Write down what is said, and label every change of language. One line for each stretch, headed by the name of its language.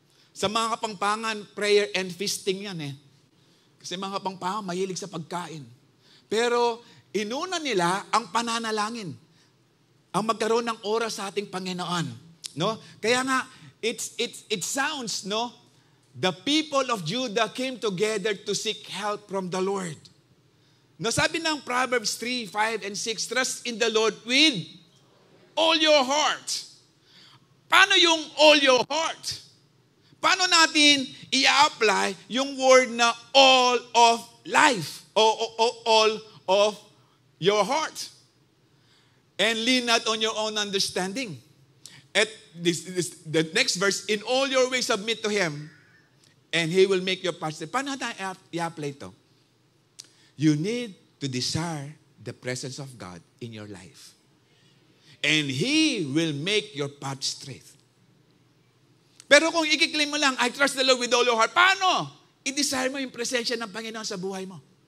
Filipino: Sa mga Kapampangan,
English: prayer and feasting
Filipino: yan eh. Kasi mga Kapampangan, mahilig sa pagkain. Pero inuna nila ang pananalangin. Ang magkaroon ng oras sa ating Panginoon. No? Kaya nga,
English: it sounds, no? The people of Judah came together to seek help from the Lord.
Filipino: No, sabi ng
English: Proverbs 3, 5, and 6, trust in the Lord with all your heart.
Filipino: Paano yung
English: all your heart?
Filipino: Paano natin i-apply yung word na
English: all of life
Filipino: o
English: all of your heart? And lean not on your own understanding. At the next verse, in all your ways submit to Him, and He will make your paths straight.
Filipino: Paano natin i-apply ito?
English: You need to desire the presence of God in your life. And He will make your path straight.
Filipino: Pero kung i-claim mo lang,
English: I trust the Lord with all your heart,
Filipino: paano? I-desire mo yung presensya ng Panginoon sa buhay mo.